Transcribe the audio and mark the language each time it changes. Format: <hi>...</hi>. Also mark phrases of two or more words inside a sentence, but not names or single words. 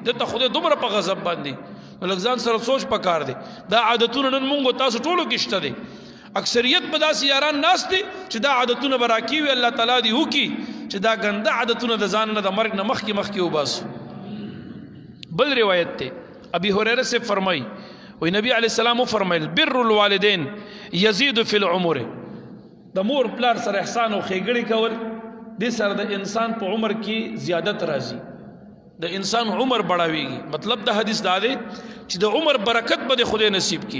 <ps>دته خدای دومره په غضب باندې نو لږ ځان سره سوچ پکار دی. دا عادتونه نن مونږ تاسو ټولو کې شته دي. اکثریت په داسې یاران ناست دي چې دا عادتونه به راکوي الله تعالی دې وکړي چې دا ګنده عادتونه د ځان نه د مرګ نه مخکې وباسو. بل روایت ته ابي هريره سے فرمائی وی نبی</ps> <ar>علیہ السلام</ar> <ps>فرمایل</ps> <ar>بر الوالدین یزید فی العمر.</ar> <ps>د مور پلار سره احسان او ښېګړې کول دې سره د انسان په عمر کې زیادت راځي. د انسان عمر بڑھاویږي. مطلب د حدیث دا دی چې د عمر برکت به خدای نصیب کی.</ps>